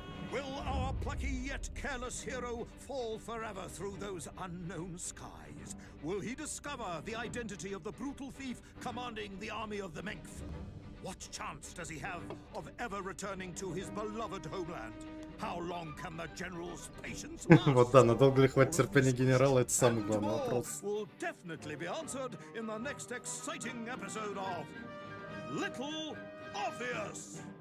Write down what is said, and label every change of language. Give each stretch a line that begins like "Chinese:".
English: Will our plucky yet careless hero fall forever through those unknown skies? Will he discover the identity of the brutal thief commanding the army of the Menk? What chance does he have of ever returning to his beloved homeland? How long can the general's patience last?
Russian: Вот да, надолго ли хватит терпения генерала, это самый главный вопрос.
English: Will definitely be answered in the next exciting episode of Little Orpheus.